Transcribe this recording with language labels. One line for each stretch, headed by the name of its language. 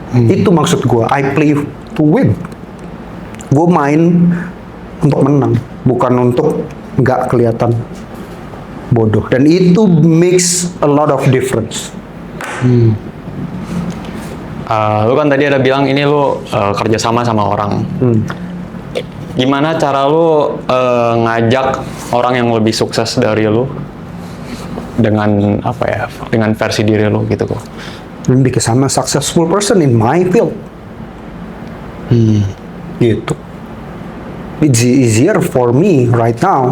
Indonesian: Itu maksud gue,
English: I play to win.
Indonesian: Gue main untuk menang, bukan untuk nggak kelihatan bodoh. Dan itu
English: makes a lot of difference.
Indonesian: Lu kan tadi ada bilang ini lu kerjasama sama orang. Gimana cara lu ngajak orang yang lebih sukses dari lu dengan apa ya? Dengan versi diri lu gitu kok.
English: Because I'm a successful person in my field. Gitu. It's easier for me right now.